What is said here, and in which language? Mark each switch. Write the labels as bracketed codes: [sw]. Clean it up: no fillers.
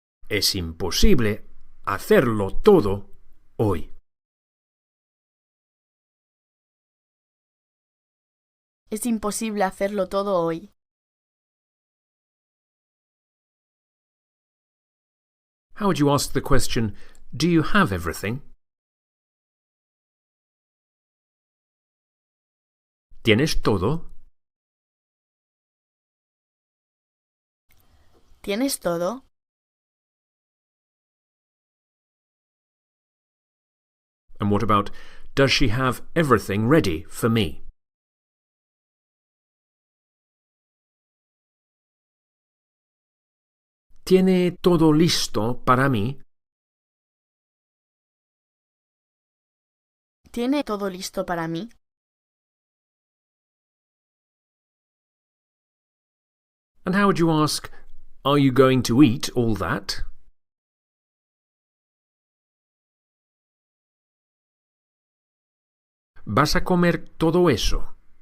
[es] Es imposible hacerlo todo hoy. Es imposible hacerlo todo hoy. [en] How would you ask the question, do you have everything? [es] ¿Tienes todo? ¿Tienes todo? [en] And what about, does she have everything ready for me? [es] ¿Tiene todo listo para mí? ¿Tiene todo listo para mí? [en] And how would you ask, are you going to eat all that? [es] ¿Vas a comer todo eso?